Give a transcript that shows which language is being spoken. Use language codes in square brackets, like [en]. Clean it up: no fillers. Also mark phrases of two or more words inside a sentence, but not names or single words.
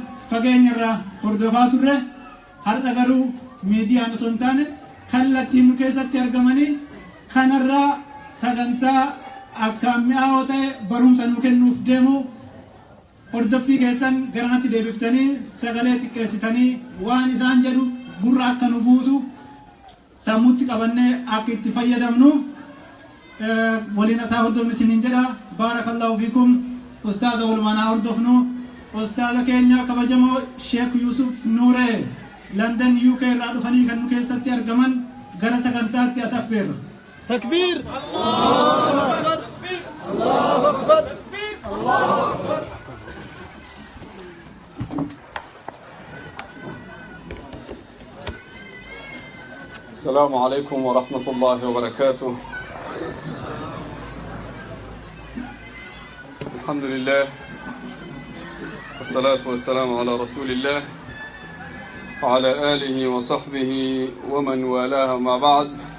[om] fageenyarraa hordofaa turre har'a garuu miidiyaan osoo hin taane kallattiin nu keessatti argamanii kanarraa sagantaa akkaan mi'aawoo ta'e barumsa nuu kennuuf deemu hordoffii keessan garanatti deebiftanii sagalee xiqqeessitanii waan isaan jedhu gurra akka nu buutu sammuutti qabannee akka itti fayyadamnu waliin asaa hordofni isiniin jedha. [ar] بارك الله فيكم. [om] Ustaaza walumaanaa hordofnu ustaaza keenya kabajamoo Sheekh Yusuf Nuuree London UK irraa dhufanii kan nu keessatti argaman gara sagantaatti as affeerra. [ar] تكبير! الله أكبر! الله أكبر! الله أكبر! السلام عليكم ورحمة الله وبركاته. الحمد لله والصلاة والسلام على رسول الله وعلى آله وصحبه ومن والاه ما بعد.